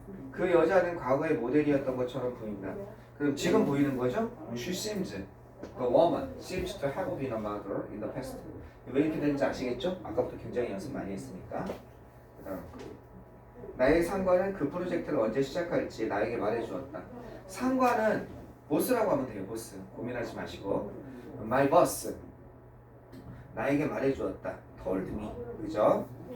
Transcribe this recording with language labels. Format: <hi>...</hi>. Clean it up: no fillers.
<ko>그 여자는 과거의 모델이었던 것처럼 보인다. 그럼 지금 보이는 거죠?</ko> <en>She seems, the woman seems to have been a mother in the past.</en> <ko>왜 이렇게 되는지 아시겠죠? 아까부터 굉장히 연습 많이 했으니까. 그다음 나의 상관은 그 프로젝트를 언제 시작할지 나에게 말해주었다. 상관은 보스라고 하면 돼요. 보스. 고민하지 마시고.</ko> <en>My boss.</en> <ko>나에게 말해주었다.</ko> <en>Told me.</en> <ko>그죠?</ko>